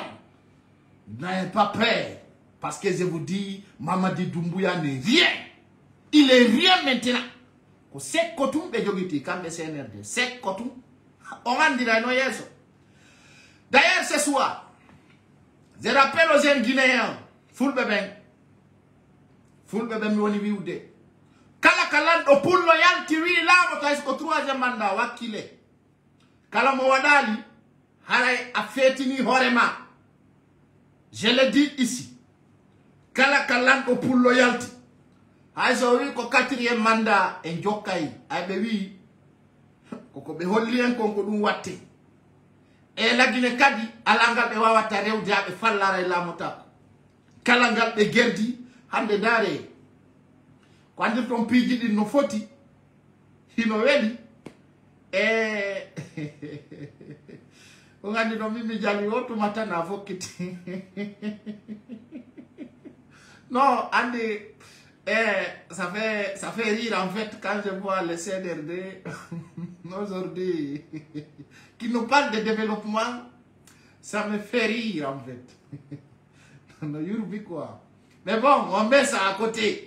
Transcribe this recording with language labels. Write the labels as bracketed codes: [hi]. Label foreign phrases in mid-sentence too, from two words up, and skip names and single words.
[fr] N'ayez pas peur, parce que je vous dis, Mamadi Doumbouya n'est rien. Il est rien maintenant. C'est Kotou, c'est Kotou. On va dire, d'ailleurs, ce soir, je rappelle aux jeunes Guinéens, [ff] fulbe be mi woni wiwde kala kala do pullo yalti wi lamo to ko 3e mandat wakile kala mo wadali haray a fetini horema. [fr] Je le dis ici. [ff] Kala kala do pullo yalti hay so wi ko 4e mandat en jokkay ay be wi ko be holli en ko dum watte e lagine kadi alangal be wawata rewde be fallara lamo tako kala ngal be gerdi hande dare ko andir ton piiji di no foti hino weli o ngandi no mimi jali oto matana fokiti non ande [fr] ça fait rire en fait quand je vois le CNRD aujourd'hui qui nous parle de développement, ça me fait rire en fait. Quoi. Mais bon, on met ça à côté.